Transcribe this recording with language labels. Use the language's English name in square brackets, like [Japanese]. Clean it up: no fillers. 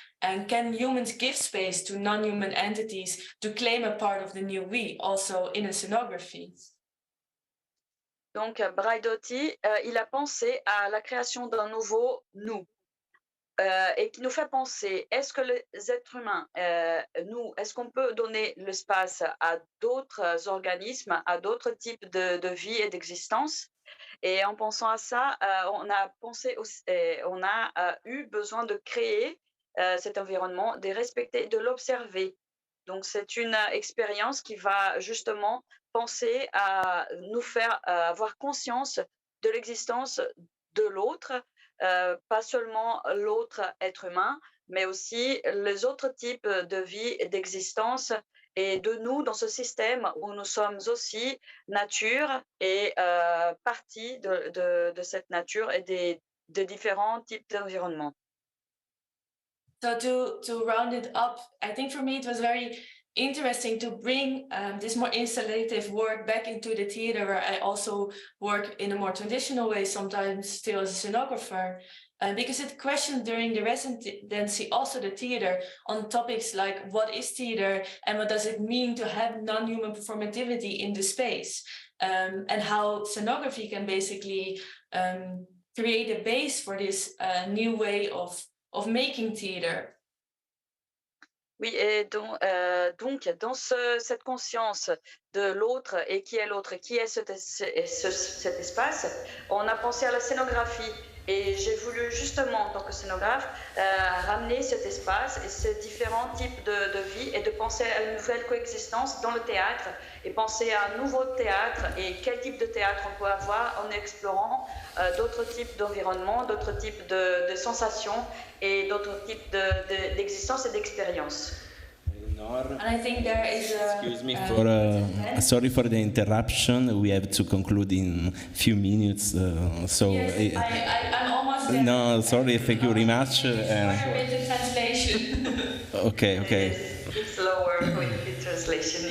[English] And can humans give space to non-human entities to claim a part of the new we, also in a scenography? [French] Donc, Braidotti, il a pensé à la création d'un nouveau nous, et qui nous fait penser, est-ce que les êtres humains, nous, est-ce qu'on peut donner l'espace à d'autres organismes, à d'autres types de vie et d'existence? Et en pensant à ça, on a pensé aussi, on a eu besoin de créer cet environnement, de respecter, de l'observer. Donc, c'est une expérience qui va justement penser à nous faire avoir conscience de l'existence de l'autre, pas seulement l'autre être humain, mais aussi les autres types de vie et d'existence, et de nous dans ce système où nous sommes aussi nature et partie de cette nature et des différents types d'environnements. [English] So to round it up, I think for me it was very interesting to bring this more installative work back into the theater, where I also work in a more traditional way, sometimes still as a scenographer, because it questioned during the residency also the theater on topics like what is theater and what does it mean to have non-human performativity in the space, and how scenography can basically create a base for this new way of making theater. [French] Oui, et donc dans cette conscience de l'autre et qui est l'autre, qui est cet espace, on a pensé à la scénographie. Et j'ai voulu justement, en tant que scénographe, ramener cet espace et ces différents types de vie et de penser à une nouvelle coexistence dans le théâtre et penser à un nouveau théâtre et quel type de théâtre on peut avoir en explorant d'autres types d'environnements, d'autres types de sensations et d'autres types d'existence et d'expérience. [English] And I think there is excuse me sorry for the interruption. We have to conclude in a few minutes. So yes, I'm almost there. No, sorry. Thank you very much. With the translation. Okay. It's slower with the translation.